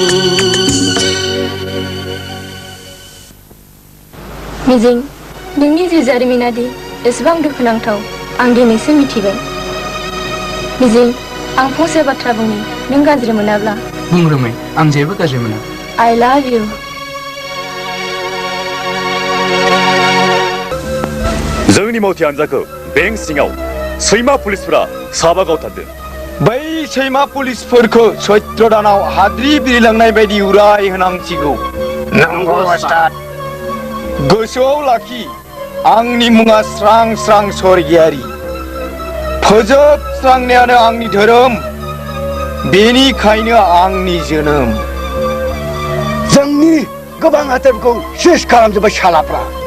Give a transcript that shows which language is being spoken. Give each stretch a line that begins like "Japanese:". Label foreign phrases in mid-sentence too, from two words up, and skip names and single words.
Bodo: मिजिं नोंनि जिउ जारिमिना दि एसेबां दुखुनांथाव आं दिनैसो मिथिबाय मिजिं आं फंसे बाथ्रा बुंनि नों गाज्रि मोनाब्ला बुं रोमै आं जेबो गाज्रि मोना
English: I love you
Bodo: जोंनि मावथि हान्जाखौ बेंक सिङाव सैमा पुलिसफोरा साबा गावथारदों बै सैमा पुलिसफोरखौ सैत्र दानाव हाद्रि बिरलांनाय बायदि उराय होनांसिगौ नंगौ उस्ताद गोसोआव लाखि आंनि मुङा स्रां स्रां स्वर्गियारि फोजोबस्रांनायानो आंनि धोरोम बेनिखायनो आंनि जोनोम जोंनि गोबां हाथारफोरखौ सेस खालामजोब्बाय सालाफ्रा